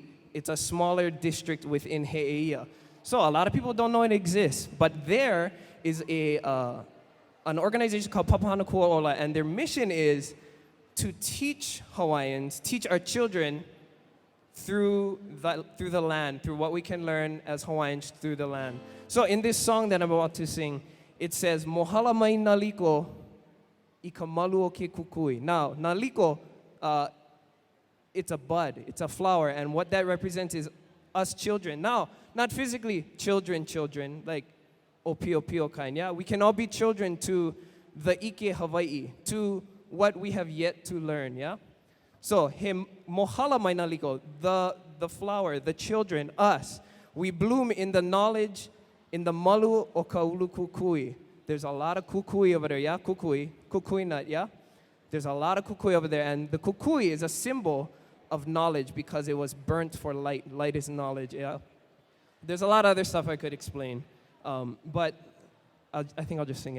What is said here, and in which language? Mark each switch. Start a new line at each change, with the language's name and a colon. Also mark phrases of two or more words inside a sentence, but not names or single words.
English: It's a smaller district within He'eia. So a lot of people don't know it exists, but there is an organization called Papahana Kua'ola, and their mission is to teach Hawaiians, teach our children through the land, through what we can learn as Hawaiians through the land. So in this song that I'm about to sing, it says,
Hawaiian: Mohala mai naliko I ka malu o ke kukui.
English: Now, naliko, it's a bud, it's a flower, and what that represents is us children. Now, not physically children, like opio kind, yeah? We can all be children to the
Hawaiian: Ike Hawaii,
English: to what we have yet to learn, yeah? So,
Hawaiian: mohala mai naliko,
English: the flower, the children, us, we bloom in the knowledge, in the
Hawaiian: malu o ka ulu kukui.
English: There's a lot of kukui over there, yeah? Kukui nut, yeah? There's a lot of kukui over there, and the kukui is a symbol of knowledge because it was burnt for light. Light is knowledge, yeah? There's a lot of other stuff I could explain, but I think I'll just sing it.